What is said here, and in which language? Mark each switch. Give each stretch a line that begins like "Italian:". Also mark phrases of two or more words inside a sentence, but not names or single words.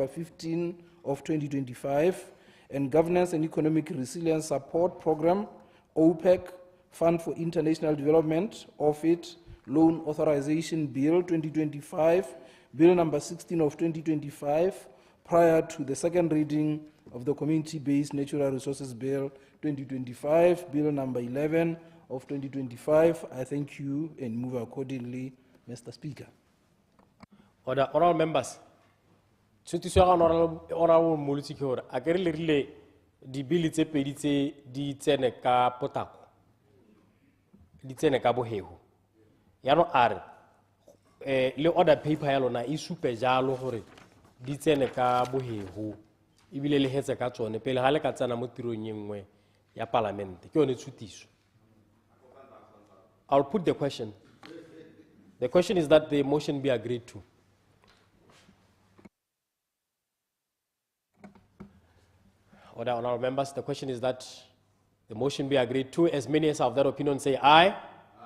English: 15 of 2025, and Governance and Economic Resilience Support Program, OPEC, Fund for International Development, OFID, Loan Authorization Bill 2025, Bill number 16 of 2025, prior to the second reading of the Community-Based Natural Resources Bill 2025, Bill number 11 of 2025. I thank you and move accordingly, Mr. Speaker.
Tswana: Honourable members, Honourable Molusi ke hore a ke re le di bill tse pedi tse di tsene ka potako di tsene ka bohego ya no are le
English: order paper
Tswana: ya lona e supe jalo gore di tsene ka bohego ebile le hetse ka tsone pele ga le ka tsena mo tirong ye nngwe ya parliament ke yone tshutiso.
English: I'll put the question. The question is that the motion be agreed to. Honourable members, the question is that the motion be agreed to. As many as are of that opinion say aye.